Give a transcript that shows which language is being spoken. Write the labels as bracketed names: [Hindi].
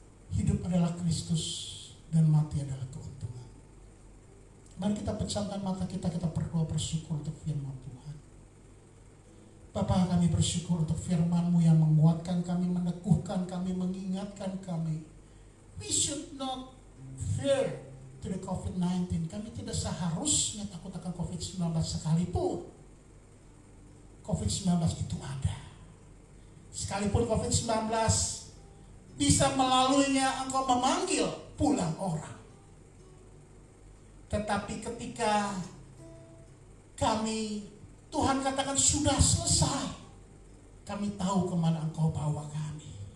[Indonesian] Hidup adalah Kristus dan mati adalah keuntungan. Mari kita pejamkan mata kita berdoa bersyukur untuk firman Tuhan. Bapa, kami bersyukur untuk firman-Mu yang menguatkan kami, meneguhkan kami, mengingatkan kami. [English] We should not fear to the COVID-19. [Indonesian] Kami tidak seharusnya takut akan COVID-19 sekalipun COVID-19 itu ada. Sekalipun COVID-19 bisa melaluinya engkau memanggil pulang orang. Tetapi ketika kami, Tuhan katakan sudah selesai, kami tahu kemana engkau bawa kami.